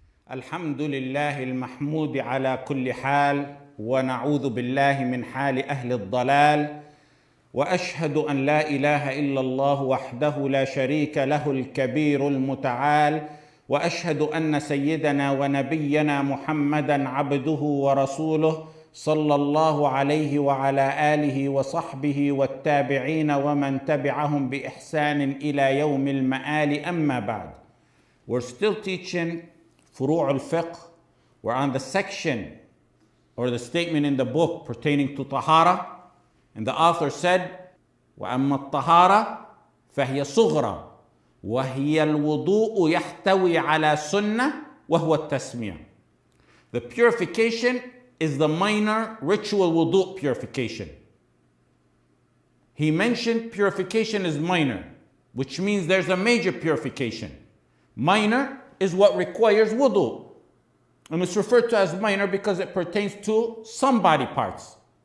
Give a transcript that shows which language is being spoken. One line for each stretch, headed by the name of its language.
Arabic: الحمد لله المحمود على كل حال، ونعوذ بالله من حال أهل الضلال، وأشهد أن لا إله إلا الله وحده لا شريك له الكبير المتعال، وأشهد أن سيدنا ونبينا محمدًا عبده ورسوله صلى الله عليه وعلى آله وصحبه والتابعين ومن تبعهم بإحسان إلى يوم المآل. أما بعد.
English: We're still teaching Furū Al-Fiqh. We're on the section or the statement in the book pertaining to Tahara. And the author said,
Arabic: وَأَمَّا الطَّهَارَةُ فَهِيَ صُغْرَى وَهِيَ الْوُضُوءُ يَحْتَوِي عَلَى سُنَّةٍ وَهُوَ التَّسْمِيَةُ.
English: The purification is the minor ritual wudu purification. He mentioned purification is minor, which means there's a major purification. Minor is what requires wudu. And it's referred to as minor because it pertains to some body parts.